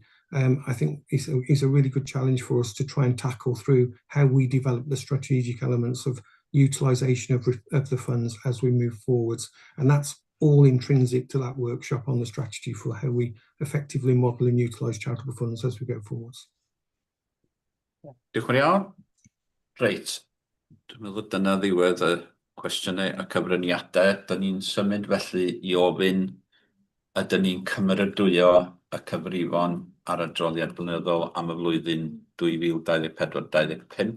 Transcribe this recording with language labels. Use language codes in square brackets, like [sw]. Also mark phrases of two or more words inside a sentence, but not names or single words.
[en] I think is a really good challenge for us to try and tackle through how we develop the strategic elements of utilisation of the funds as we move forwards. And that's all intrinsic to that workshop on the strategy for how we effectively model and utilise charitable funds as we go forwards. [cy] Diolch yn iawn. Reit, dwi'n meddwl dyna ddiwedd y cwestiynau a cyfraniadau. Dyn ni'n symud felly i ofyn ydyn ni'n cymeradwyo y cyfrifon ar adroddiad blynyddol am y flwyddyn 2024-2025.